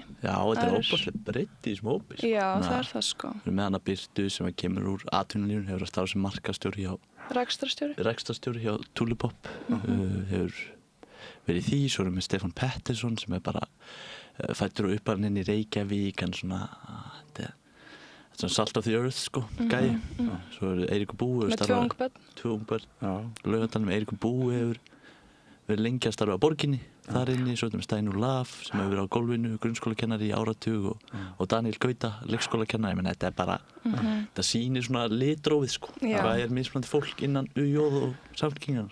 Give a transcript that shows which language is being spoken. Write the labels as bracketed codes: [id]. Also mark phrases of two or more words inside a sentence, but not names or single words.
[is] Já, þetta er óbúrslega breytt í þessum hópi sko. Já, það er það sko. Við erum með hana Birtu sem kemur úr atvinnulífinu, hefur að starfa sem markastjóri hjá rekstrarstjóri hjá Tulipop, hefur verið í því, svo erum við Stefán Pettersson sem er bara fæddur og uppalinn inn í Reykjavík, en svona [en] salt of the earth [is] sko, gæi. Svo er Eiríkur Búi með 2 ung börn. Laugardalnum Eiríkur Búi hefur verið lengi að starfa á borginni þar inni, svo erum við Steinur Laf sem hefur verið á gólfinu, grunnskólakennari í áratug og Daniel Gauta, leikskólakennari. Menn þetta er bara, þetta sýnir svona litrófið sko, hvað er mismunandi fólk innan UJ og Samfylkingar.